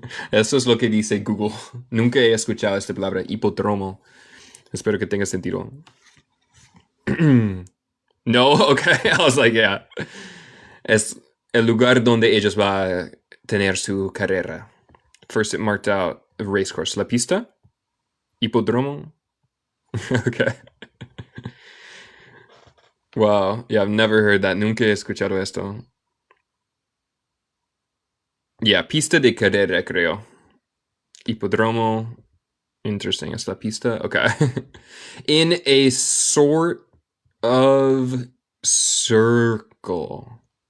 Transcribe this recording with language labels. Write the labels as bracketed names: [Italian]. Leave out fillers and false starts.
[Spanish] Eso es lo que dice Google. Nunca he escuchado esta palabra, hipódromo. Espero que tenga sentido. No, okay. [English] I was like, yeah. [Spanish] Es el lugar donde ellos va a tener su carrera. [English] First, it marked out a race course. [Spanish] La pista? Hipódromo? Okay. Wow. [English] Yeah, I've never heard that. [Spanish] Nunca he escuchado esto. Yeah, pista de carrera, creo. Hipódromo. Interesting. Es la pista. Okay. [English] In a sort of circle.